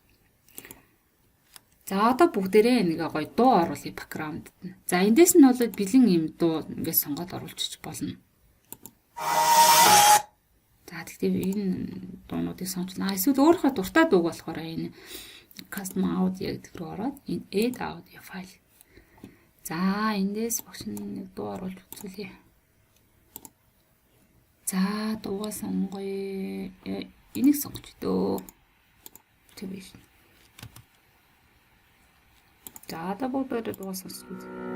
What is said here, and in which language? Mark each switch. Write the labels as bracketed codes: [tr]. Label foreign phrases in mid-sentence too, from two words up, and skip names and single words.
[mn] За одоо бүгдээрээ нэг гоё дуу оруулъя бэкграунд. За эндээс нь бол бэлэн юм дуу ингээд сонгоод оруулчих болно. За тэгтээ энэ дуунуудыг сончлаа. Эсвэл өөрийнхөө дуртай дууг болохоор энэ [en] custom audio [mn] гэдэг рүү ороод энэ [en] add audio file. [mn] За эндээс багш нэг дуу оруулж үзүүлье. За дуугаа сонгоё. Энийг сонгож дөө. Тэг биш. За одоо бүгдээ дуугаа сонсч үзье.